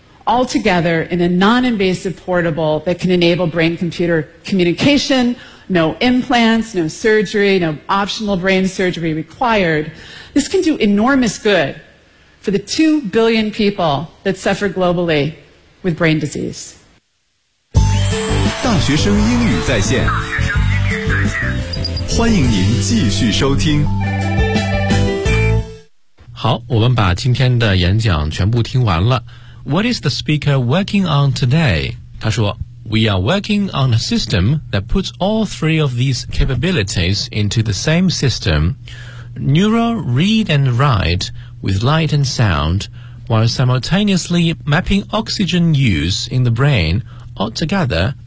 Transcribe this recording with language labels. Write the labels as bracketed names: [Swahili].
[English] All together in a non-invasive portable that can enable brain-computer communication, no implants, no surgery, no optional brain surgery required. This can do enormous good for the 2 billion people that suffer globally with brain disease. [Chinese] 大学生英语在线，欢迎您继续收听。好，我们把今天的演讲全部听完了。 [English] What is the speaker working on today? [Chinese] 他说 [English] We are working on a system that puts all three of these capabilities into the same system. Neural read and write with light and sound while simultaneously mapping oxygen use in the brain all together.